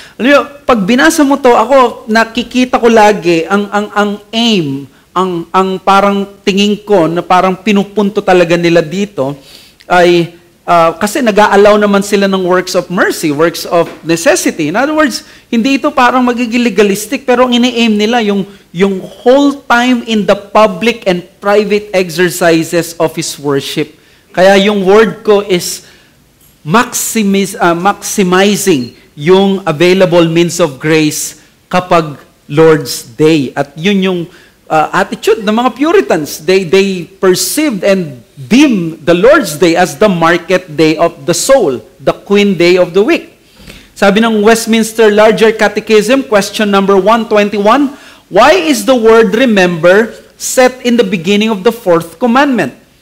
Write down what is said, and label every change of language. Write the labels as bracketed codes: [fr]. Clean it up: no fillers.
[tl] Alam niyo, pag binasa mo to, ako nakikita ko lagi ang aim, ang parang tingin ko na parang pinupunto talaga nila dito ay kasi nag-a-allow naman sila ng works of mercy, works of necessity. In other words, hindi ito parang magiging legalistic, pero ang ini-aim nila yung [en] whole time in the public and private exercises of His worship. [tl] Kaya yung word ko is maximizing yung available means of grace kapag Lord's Day. At yun yung attitude ng mga Puritans. [en] They perceived and deemed the Lord's Day as the market day of the soul, the queen day of the week. Sabi ng Westminster Larger Catechism, question number 121, why is the word remember set in the beginning of the fourth commandment?